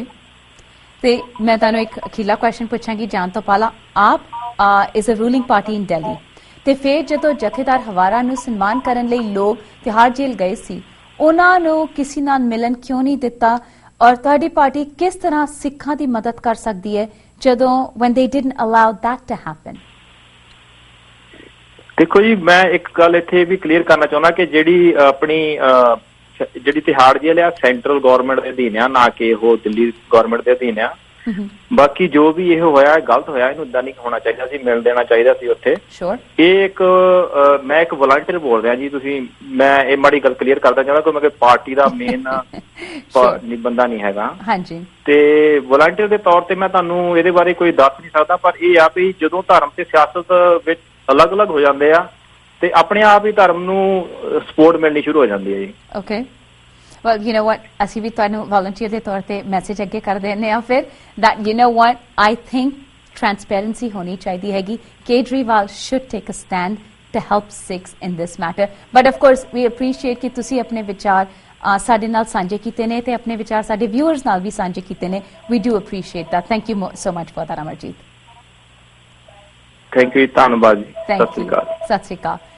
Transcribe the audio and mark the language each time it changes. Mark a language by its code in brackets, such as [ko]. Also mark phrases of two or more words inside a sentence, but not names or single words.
[pa] ਤੇ ਮੈਂ ਤੁਹਾਨੂੰ ਇੱਕ ਅਖੀਲਾ ਕੁਐਸਚਨ ਪੁੱਛਾਂਗੀ ਜਾਣ ਤੋਂ ਪਹਿਲਾਂ। [en] AAP is a ruling party in Delhi [pa] ਤੇ ਫਿਰ ਜਦੋਂ ਜਥੇਦਾਰ ਹਵਾਰਾ ਨੂੰ ਸਨਮਾਨ ਕਰਨ ਲਈ ਲੋਕ ਤਿਹਾੜ ਜੇਲ੍ਹ ਗਏ ਸੀ, ਉਹਨਾਂ ਨੂੰ ਕਿਸੇ ਨਾਲ ਮਿਲਣ ਕਿਉਂ ਨਹੀਂ ਦਿੱਤਾ ਔਰ ਤੁਹਾਡੀ ਪਾਰਟੀ ਕਿਸ ਤਰ੍ਹਾਂ ਸਿੱਖਾਂ ਦੀ ਮਦਦ ਕਰ ਸਕਦੀ ਹੈ ਜਦੋਂ [en] when they didn't allow that to happen? [pa] ਦੇਖੋ ਜੀ, ਮੈਂ ਇੱਕ ਗੱਲ ਇੱਥੇ ਵੀ ਕਲੀਅਰ ਕਰਨਾ ਚਾਹੁੰਦਾ ਕਿ ਜਿਹੜੀ ਆਪਣੀ ਜਿਹੜੀ ਤਿਹਾੜ ਜੇਲ੍ਹ ਆ [en] central government [pa] ਦੇ ਅਧੀਨ ਆ, ਨਾ ਕਿ ਉਹ ਦਿੱਲੀ ਗਵਰਨਮੈਂਟ ਦੇ ਅਧੀਨ ਆ। ਬਾਕੀ ਜੋ ਵੀ ਇਹ ਹੋਇਆ ਗਲਤ ਹੋਇਆ, ਇਹਨੂੰ ਇਦਾਂ ਨਹੀਂ ਹੋਣਾ ਚਾਹੀਦਾ ਸੀ, ਮਿਲ ਦੇਣਾ ਚਾਹੀਦਾ ਸੀ ਉੱਥੇ। ਇਹ ਇੱਕ ਮੈਂ ਇੱਕ ਵਲੰਟੀਅਰ ਬੋਲ ਰਿਹਾ ਜੀ, ਤੁਸੀਂ ਮੈਂ ਇਹ ਮਾੜੀ ਗੱਲ ਕਲੀਅਰ ਕਰਦਾ ਚਾਹੁੰਦਾ ਕਿ ਮੈਂ ਪਾਰਟੀ ਦਾ ਮੇਨ ਬੰਦਾ ਨਹੀਂ ਹੈਗਾ। ਹਾਂਜੀ। ਤੇ ਵਲੰਟੀਅਰ ਦੇ ਤੌਰ ਤੇ ਮੈਂ ਤੁਹਾਨੂੰ ਇਹਦੇ ਬਾਰੇ ਕੋਈ ਦੱਸ ਨਹੀਂ ਸਕਦਾ, ਪਰ ਇਹ ਆ ਵੀ ਜਦੋਂ ਧਰਮ ਤੇ ਸਿਆਸਤ ਵਿੱਚ ਅਲੱਗ-ਅਲੱਗ ਹੋ ਜਾਂਦੇ ਆ ਤੇ ਆਪਣੇ ਆਪ ਹੀ ਧਰਮ ਨੂੰ ਸਪੋਰਟ ਮਿਲਣੀ ਸ਼ੁਰੂ ਹੋ ਜਾਂਦੀ ਹੈ ਜੀ। ਓਕੇ, [en] well, you know what, [pa] ਅਸੀਂ ਵੀ ਤੁਹਾਨੂੰ ਵਲੰਟੀਅਰ ਦੇ ਤੌਰ ਤੇ ਮੈਸੇਜ ਅੱਗੇ ਕਰ ਦਿੰਦੇ ਆ ਫਿਰ [en] that you know what, I think transparency [pa] ਹੋਣੀ ਚਾਹੀਦੀ ਹੈਗੀ। ਕੇਜਰੀਵਾਲ [en] should take a stand to help Sikhs in this matter, but of course we appreciate [pa] ਕਿ ਤੁਸੀਂ ਆਪਣੇ ਵਿਚਾਰ ਸਾਡੇ ਨਾਲ ਸਾਂਝੇ ਕੀਤੇ ਨੇ ਤੇ ਆਪਣੇ ਵਿਚਾਰ ਸਾਡੇ ਵਿਊਅਰਸ ਨਾਲ ਵੀ ਸਾਂਝੇ ਕੀਤੇ ਨੇ। [en] we do appreciate that, thank you so much for that, [pa] ਅਮਰਜੀਤ। [en] thank you, [pa] ਧੰਨਵਾਦ ਜੀ। ਸਤਿ ਸ਼੍ਰੀ ਅਕਾਲ।